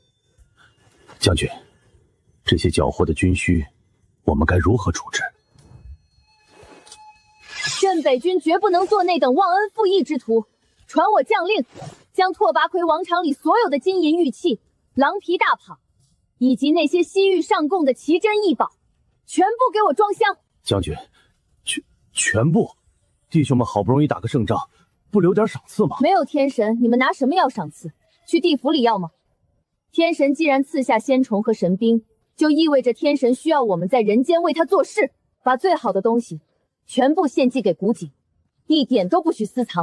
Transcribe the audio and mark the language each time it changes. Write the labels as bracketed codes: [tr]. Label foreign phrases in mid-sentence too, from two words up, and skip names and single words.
[zh] 将軍，這些繳獲的军需，我們該如何處置？镇北軍絕不能做那等忘恩負義之徒。傳我將令，將拓跋奎王場裡所有的金銀玉器、狼皮大蟒，以及那些西域上貢的奇珍異寶，全部給我裝箱。將軍，全部？弟兄們好不容易打個勝仗，不留點賞賜嗎？沒有天神，你們拿什麼要賞賜？去地府裡要嗎？天神既然賜下仙蟲和神兵，就意味着天神需要我們在人間為他做事，把最好的东西全部獻祭給古井，一點都不許私藏。